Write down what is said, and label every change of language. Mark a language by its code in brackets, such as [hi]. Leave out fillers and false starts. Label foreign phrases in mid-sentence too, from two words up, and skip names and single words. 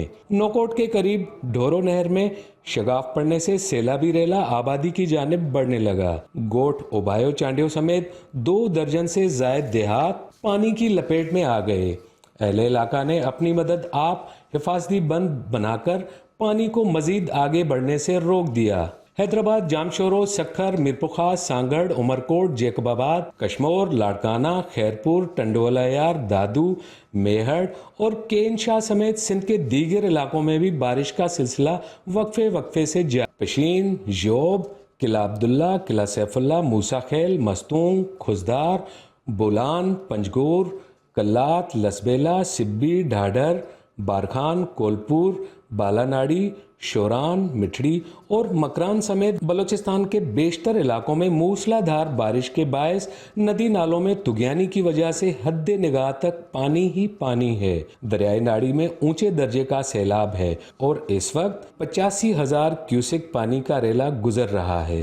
[ur] نوکوٹ کے قریب ڈھورو نہر میں شگاف پڑنے سے سیلابی ریلا آبادی کی جانب بڑھنے لگا. گوٹھ، اوبایو، چانڈیو سمیت 2 درجن سے زائد دیہات پانی کی لپیٹ میں آ گئے. اہل علاقہ نے اپنی مدد آپ حفاظتی بند بنا کر پانی کو مزید آگے بڑھنے سے روک دیا. حیدرآباد، جامشورو، سکھر، میرپورخاص، سانگھڑ، عمرکوٹ، جیکب آباد، کشمور، لاڑکانہ، خیرپور، ٹنڈو اللہ یار، دادو، میہڑ اور کین شاہ سمیت سندھ کے دیگر علاقوں میں بھی بارش کا سلسلہ وقفے وقفے سے پشین، ژوب، قلعہ عبداللہ، قلعہ سیف اللہ، موسیٰ خیل, مستونگ، خضدار، بولان، پنجگور، قلات، لسبیلہ، سبی، ڈھاڈر، بارکھان، کولپور، بالاناڑی، شوران، مٹھڑی اور مکران سمیت بلوچستان کے بیشتر علاقوں میں موسلادھار بارش کے باعث ندی نالوں میں طغیانی کی وجہ سے حد نگاہ تک پانی ہی پانی ہے. دریائی ناڑی میں اونچے درجے کا سیلاب ہے اور اس وقت 85,000 کیوسک پانی کا ریلا گزر رہا ہے.